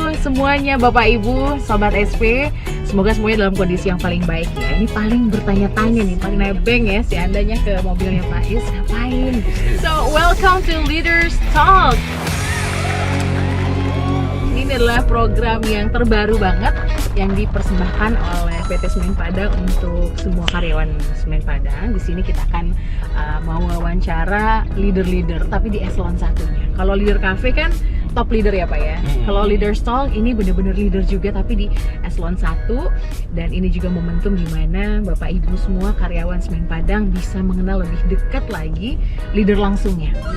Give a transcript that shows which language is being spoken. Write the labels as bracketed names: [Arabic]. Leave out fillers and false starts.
[Indonesian] Semuanya Bapak Ibu, Sobat SP, semoga semuanya dalam kondisi yang paling baik ya. Ini paling bertanya-tanya nih, paling nebeng ya si andanya ke mobilnya Pak Is, ngapain? [English] So, welcome to Leaders Talk. [Indonesian] Ini adalah program yang terbaru banget yang dipersembahkan oleh PT Semen Padang untuk semua karyawan Semen Padang. Di sini kita akan mau wawancara leader-leader tapi di eselon satunya. Kalau leader cafe kan top leader ya Pak ya. Kalau leader talk ini benar-benar leader juga tapi di eselon 1, dan ini juga momentum di mana Bapak Ibu semua karyawan Semen Padang bisa mengenal lebih dekat lagi leader langsungnya.